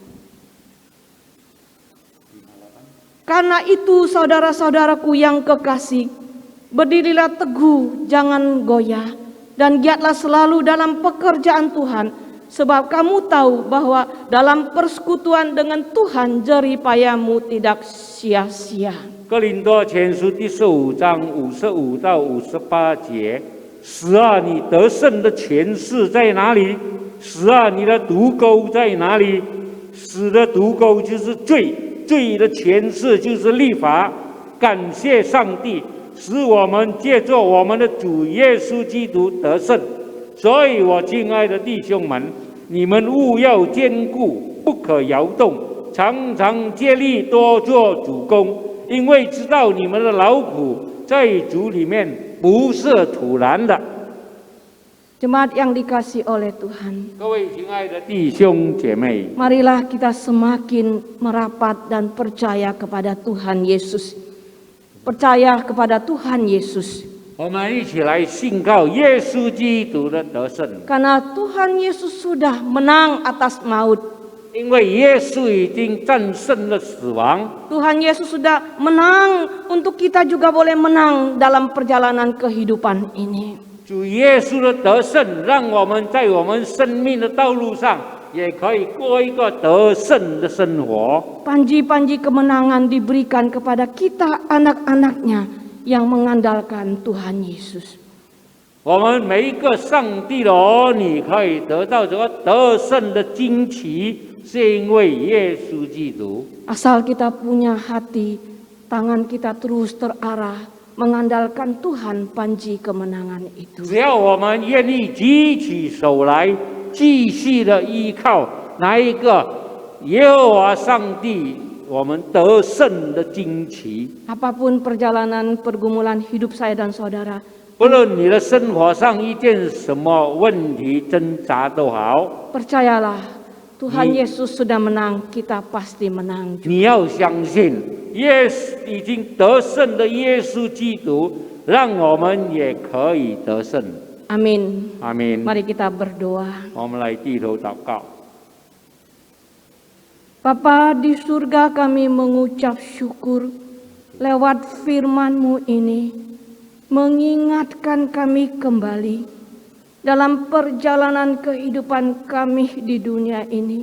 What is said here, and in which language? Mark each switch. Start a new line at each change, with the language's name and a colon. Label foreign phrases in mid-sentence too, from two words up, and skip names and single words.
Indonesian: Karena itu saudara-saudaraku yang kekasih, berdirilah teguh, jangan goyah, dan giatlah selalu dalam pekerjaan Tuhan, sebab kamu tahu bahwa dalam persekutuan dengan Tuhan jerih payahmu tidak sia-sia.
Chinese: 哥林多前书第15章55到58节：死啊，你得胜的权势在哪里？死啊，你的毒钩在哪里？死的毒钩就是罪，罪的权势就是律法。感谢上帝，使我们借着我们的主耶稣基督得胜。所以我亲爱的弟兄们，你们务要坚固，不可摇动，常常竭力多做主工。因为知道你们的劳苦在主里面不是徒然的。
Indonesian: Jemaat yang dikasihi oleh Tuhan,
Chinese: 各位亲爱的弟兄姐妹，
Indonesian: marilah kita semakin merapat dan percaya kepada Tuhan Yesus. Percaya kepada Tuhan Yesus.
Chinese: 我们一起来信靠耶稣基督的得胜，
Indonesian: Karena Tuhan Yesus sudah menang atas maut.
Chinese: 因为耶稣已经战胜了死亡。
Indonesian: Tuhan Yesus sudah menang untuk kita juga boleh menang dalam perjalanan kehidupan ini.
Chinese: 主耶稣的得胜，让我们在我们生命的道路上也可以过一个得胜的生活。
Indonesian: Panji-panji kemenangan diberikan kepada kita anak-anaknya yang mengandalkan Tuhan Yesus.
Chinese: 我们每一个上帝的儿女可以得到这个得胜的旌旗。是因为耶稣基督，
Indonesian: Asal kita punya hati, tangan kita terus terarah mengandalkan Tuhan panji kemenangan itu.
Chinese: 只要我们愿意举起手来，继续的依靠那一个耶和华上帝，我们得胜的旌旗。
Indonesian: Apapun perjalanan pergumulan hidup saya dan saudara,
Chinese: 不论你的生活上遇见什么问题挣扎都好，
Indonesian: percayalah Tuhan Yesus sudah menang, kita pasti menang.
Chinese: 你要相信，耶稣已经得胜的耶稣基督，让我们也可以得胜。
Indonesian: Amin.
Chinese: 阿门。
Indonesian: Mari kita berdoa.
Chinese: 我们来低头祷告。
Indonesian: Bapa di surga, kami mengucap syukur lewat firman-Mu ini, mengingatkan kami kembali dalam perjalanan kehidupan kami di dunia ini.